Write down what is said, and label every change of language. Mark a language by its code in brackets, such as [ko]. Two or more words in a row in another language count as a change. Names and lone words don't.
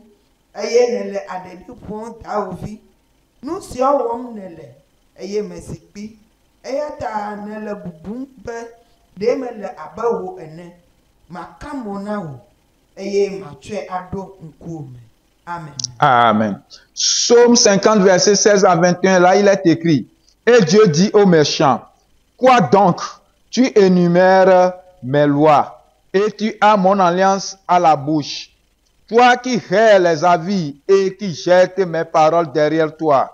[ee] Eye nèle aɖeɖi ƒom dawòvi. Nu siawo wɔm nèle. Eye mèsi kpi. Eya ta nèle bubum be ɖe mele abe wò ene. Maka mo na wò. Eye matsɔe aɖo ŋkuwòme. Amen. Amen. [fr] Psaume 50, verset 16 à 21, là il est écrit, et Dieu dit aux méchants, quoi donc, tu énumères mes lois, et tu as mon alliance à la bouche. Toi qui hais les avis et qui jettes mes paroles derrière toi.